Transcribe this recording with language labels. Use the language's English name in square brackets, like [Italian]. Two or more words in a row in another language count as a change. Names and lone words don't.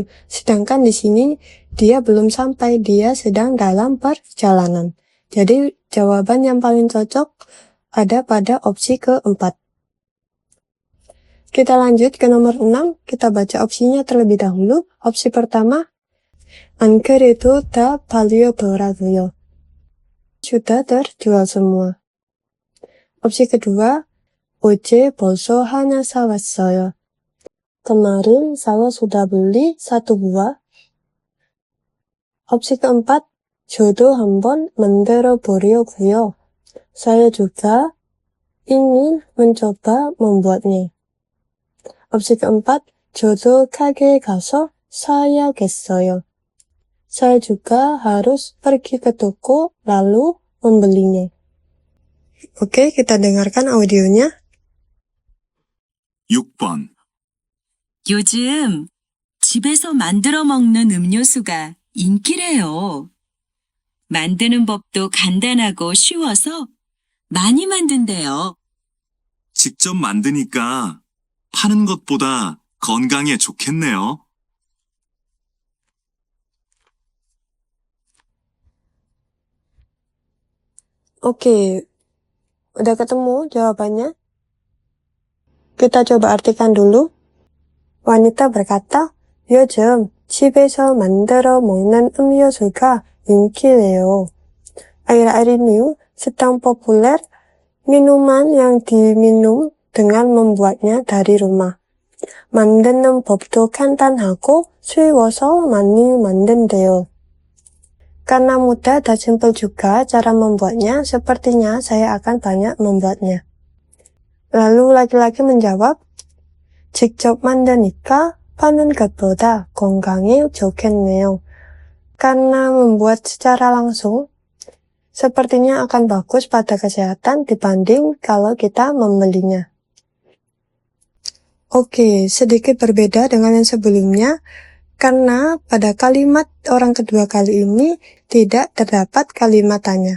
[Indonesian] Sedangkan di sini dia belum sampai, dia sedang dalam perjalanan. Jadi jawaban yang paling cocok ada pada opsi keempat. Kita lanjut ke nomor 6, kita baca opsinya terlebih dahulu. Opsi pertama, [Korean] 안 그래도 다 팔려더라고요. [Indonesian] Sudah terjual semua. Opsi kedua, [Korean] 어제 벌써 하나 사왔어요. [Indonesian] Kemarin saya sudah beli 1 buah. Opsi keempat, [Korean] 저도 한번 만들어 보려고요. [Indonesian] Saya juga ingin mencoba membuatnya. Opsi keempat, [Korean] 저도 가게에 가서 사야겠어요. [Indonesian] Saya juga harus pergi ke toko lalu membelinya. Oke, kita dengarkan audionya. [Korean] 6번. 요즘 집에서 만들어 먹는 음료수가 인기래요. 만드는 법도 간단하고 쉬워서 많이 만든대요. 직접 만드니까 파는 것보다 건강에 좋겠네요. [Indonesian] Oke, udah ketemu jawabannya? Kita coba artikan dulu. Wanita berkata, [Korean] 요즘 집에서 만들어 먹는 음료수가 인기래요. [Indonesian] Akhir-akhir ini sedang populer minuman yang diminum dengan membuatnya dari rumah. [Korean] 만드는 법도 간단하고 쉬워서 많이 만든대요. [Indonesian] Karena mudah dan simpel juga cara membuatnya, sepertinya saya akan banyak membuatnya. Lalu laki-laki menjawab, [Korean] 직접 만드니까 파는 것보다 건강에 좋겠네요. [Indonesian] Karena membuat secara langsung, sepertinya akan bagus pada kesehatan dibanding kalau kita membelinya. Oke, sedikit berbeda dengan yang sebelumnya, karena pada kalimat orang kedua kali ini tidak terdapat kalimat tanya.